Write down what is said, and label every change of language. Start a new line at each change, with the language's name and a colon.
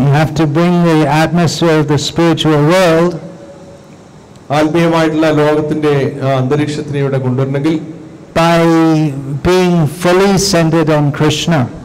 English: You have to bring the atmosphere of the spiritual world,
Malayalam: ആത്മീയമായിട്ടുള്ള ലോകത്തിന്റെ അന്തരീക്ഷത്തിനെ ഇവിടെ കൊണ്ടുവരണമെങ്കിൽ
English: by being fully centered on Krishna.